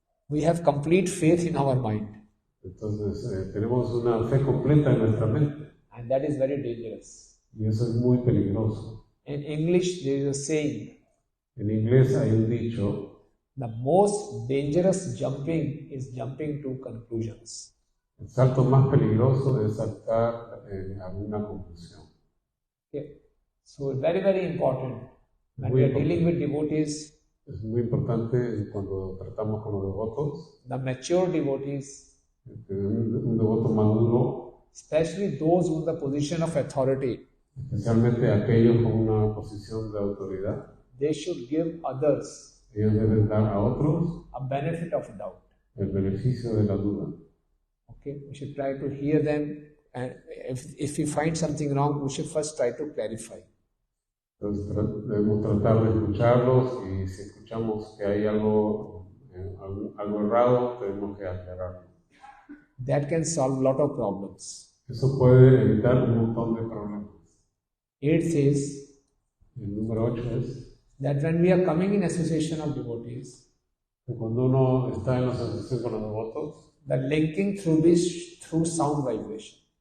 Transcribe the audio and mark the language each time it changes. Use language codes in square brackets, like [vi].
[en] We have complete faith in our mind. [es] entonces tenemos una fe completa en nuestra mente. [en] And that is very dangerous. [es] Y eso es muy peligroso. [en] In English, there is a saying, [es] En inglés hay un dicho: [en] the most dangerous jumping is jumping to conclusions. [es] el salto más peligroso es saltar a una conclusión. [en] Okay. So very, very important. When we are dealing with devotees, [es] Es muy importante cuando tratamos con los devotos, [en] the mature devotees, [es] un devoto maduro, [en] especially those in the position of authority, [es] especialmente aquellos con una posición de autoridad, [en] they should give others [es] ellos deben dar a otros [en] a benefit of doubt. [es] el beneficio de la duda. [en] Okay, we should try to hear them, and if we find something wrong, we should first try to clarify. [es] Entonces debemos tratar de escucharlos, y si escuchamos que hay algo errado, tenemos que aclararlo. [en] That can solve a lot of problems. [es] Eso puede evitar un montón de problemas. [en] 8 says [es] El número 8 es [en] that when we are coming in association of devotees, [es] que cuando uno está en la asociación con los devotos, [en] the linking through sound vibration.